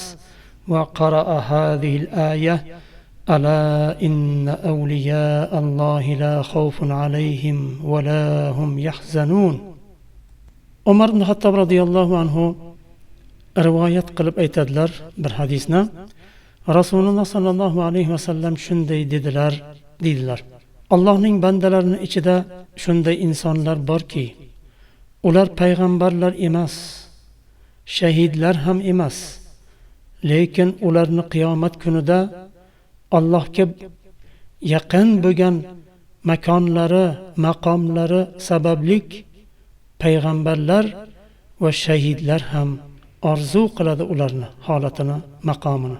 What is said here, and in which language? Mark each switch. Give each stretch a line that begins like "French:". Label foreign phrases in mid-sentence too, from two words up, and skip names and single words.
Arabic: وقرأ هذه الآية: ألا إن أولياء الله لا خوف عليهم ولا هم يحزنون.
Uzbek: Umar ibn Xattob
Arabic: رضي الله عنه
Uzbek: rivoyat qilib aytadilar bir hadisni. Rasululloh
Arabic: صلى الله عليه وسلم
Uzbek: shunday dedilar. Allohning bandalarining ichida shunday insonlar borki, ular payg'ambarlar emas, shahidlar ham emas, lekin ularni qiyomat kunida Allohga yaqin bo'lgan makonlari, maqomlari sabablik payg'ambarlar va shahidlar ham orzu qiladi ularni holatini, maqomini.